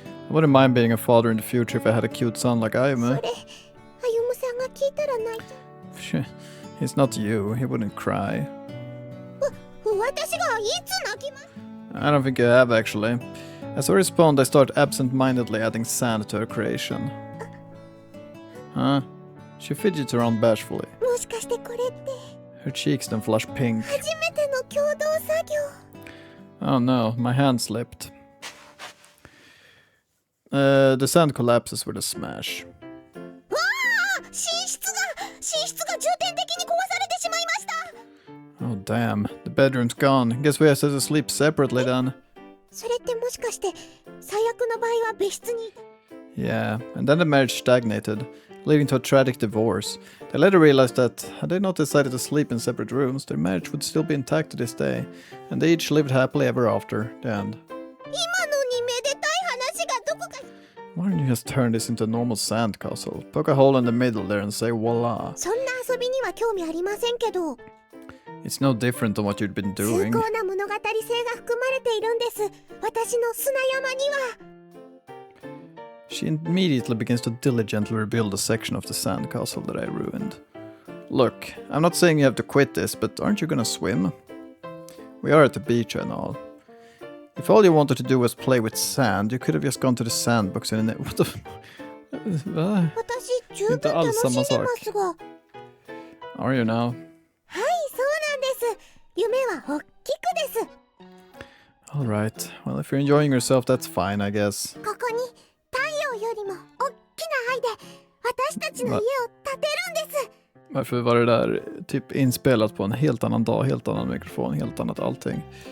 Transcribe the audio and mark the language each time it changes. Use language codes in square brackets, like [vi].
[en] I wouldn't mind being a father in the future if I had a cute son like I am. [ja] それ、歩夢さんが聞いたら泣いちゃう。 [en] He's not you. He wouldn't cry. [ja] 私がいつ泣きます？ [en] I don't think you have, actually. As I respond, I start absent-mindedly adding sand to her creation. Huh? She fidgets around bashfully. [ja] もしかしてこれって [en] Her cheeks then flush pink. [ja] 初めての共同作業。 [en] Oh no, my hand slipped. The sand collapses with a smash. [ja] わあ、寝室が重点的に壊されてしまいました。 [en] Oh damn, the bedroom's gone. Guess we have to sleep separately then. [ja] それってもしかして最悪の場合は別室にいた。 [en] Yeah, and then the marriage stagnated, leading to a tragic divorce. They later realized that, had they not decided to sleep in separate rooms, their marriage would still be intact to this day, and they each lived happily ever after. The end. [ja] 今のにめでたい話がどこか。 [en] Why don't you just turn this into a normal sandcastle? Poke a hole in the middle there and say voila. [ja] そんな遊びには興味ありませんけど。 [en] It's no different than what you'd been [ja] 崇 [en] doing. [ja] 高な物語性が含まれているんです。私の砂山には。 [en] She immediately begins to diligently rebuild a section of the sandcastle that I ruined. Look, I'm not saying you have to quit this, but aren't you gonna swim? We are at the beach and all. If all you wanted to do was play with sand, you could have just gone to the sandbox and... What the... [sv] Va? [ja] 私十分楽しんでますが。 [en] Are you now? [ja] はい、そうなんです。夢は大きくです。 [en] Alright, well if you're enjoying yourself, that's fine, I guess. [ja] ここに太陽よりも大きな愛で私たちの家を建てるんです。 [sv] Varför var det där typ inspelat på en helt annan dag, helt annan mikrofon, helt annat allting?